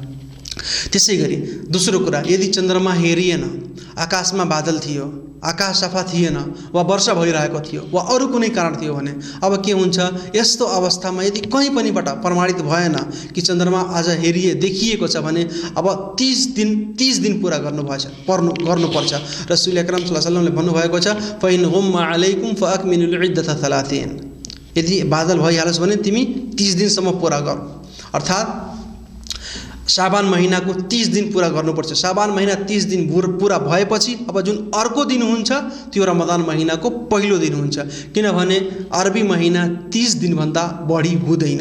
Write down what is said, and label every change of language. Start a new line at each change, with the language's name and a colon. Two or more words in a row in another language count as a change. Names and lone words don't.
Nepali: त्यसै गरी दोस्रो कुरा, यदि चन्द्रमा हेरिएन, आकाशमा बादल थियो, आकाश सफा थिएन वा वर्षा भइरहेको थियो वा अरू कुनै कारण थियो भने अब के हुन्छ? यस्तो अवस्थामा यदि कहीँ पनिबाट प्रमाणित भएन कि चन्द्रमा आज देखिएको छ भने अब 30 दिन पुरा गर्नुपर्छ। रसूल अकरम
Arabic: صلى الله عليه وسلم
Nepali: भन्नुभएको छ,
Arabic: فإن غم عليكم فأكملوا العدة
Nepali: 30, यदि बादल भइहाल्छ भने तिमी 30 दिनसम्म पुरा गर। अर्थात् शाबान महिनाको 30 दिन पुरा गर्नुपर्छ। शाबान महिना 30 दिन पुरा भएपछि अब जुन अर्को दिन हुन्छ त्यो रमजान महिनाको पहिलो दिन हुन्छ। किनभने अरबी महिना 30 दिनभन्दा बढी हुँदैन।